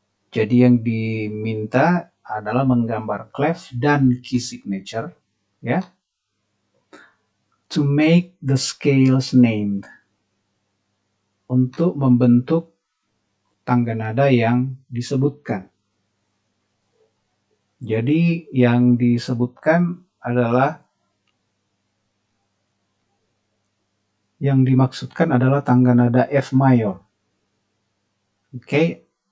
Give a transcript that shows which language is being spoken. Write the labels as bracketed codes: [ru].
[id] Jadi yang diminta adalah menggambar clef dan key signature, ya. [en] To make the scales named. [id] Untuk membentuk tangga nada yang disebutkan. Jadi yang disebutkan adalah, yang dimaksudkan adalah tangga nada F mayor. Oke.